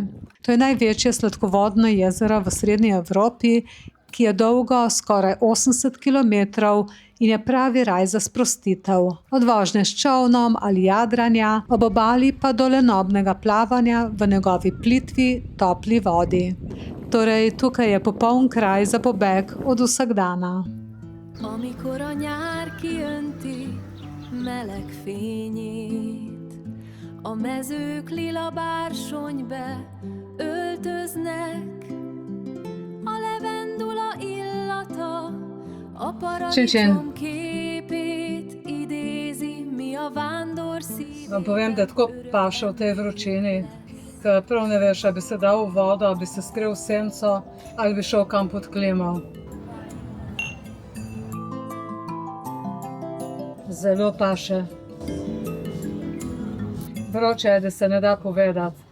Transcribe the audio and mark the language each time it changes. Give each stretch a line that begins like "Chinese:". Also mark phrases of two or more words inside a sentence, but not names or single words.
Slovenian: To je največje sladkovodno jezero v srednji Evropi, ki je dolgo skoraj 80 km in je pravi raj za sprostitev. Od vožnje s čolnom ali jadranja, ob obali pa do lenobnega plavanja v njegovi plitvi, topli vodi. Torej, tukaj je popoln kraj za pobeg od vsakdana.
Hungarian: Amikor a nyár kijönti meleg fényét, a mezők lila bársonybe öltöznek, a levendula illata a paradicsom képét idézi, mi a vándor szív.
Slovenian: Vam povem, da tako paše v tej vročini, ker prav ne veš, ali bi se dal v vodo, ali bi se skril v senco, ali bi šel kam pod klimo. Zelo paše. Vroče je, da se ne da povedati.